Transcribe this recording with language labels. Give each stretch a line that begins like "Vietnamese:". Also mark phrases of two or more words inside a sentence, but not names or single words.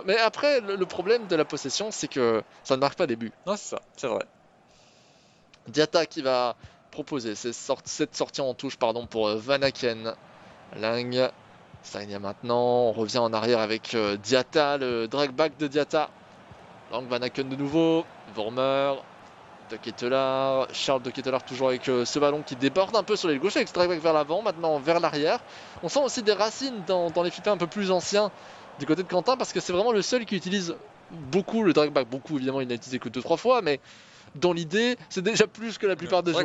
French: Mais après, le problème de la possession, c'est que ça ne marque pas des buts. Non, c'est ça, c'est vrai. Diatta qui va proposer cette sortie en touche pardon, pour Van Aken. Lang. Sagna maintenant. On revient en arrière avec Diatta, le
English: drag back
French: de Diatta. Lang Van Aken de nouveau. Vormer. De Ketelaere. Charles de Ketelaere toujours avec ce ballon qui déborde un peu sur les gauches avec ce
English: drag back
French: vers l'avant, maintenant vers l'arrière. On sent aussi des racines dans les FIPA un peu plus anciens du côté de Quentin parce que c'est vraiment le seul qui utilise beaucoup le
English: drag back.
French: Beaucoup évidemment, il n'a utilisé que 2-3 fois, mais dans l'idée, c'est déjà plus que la plupart des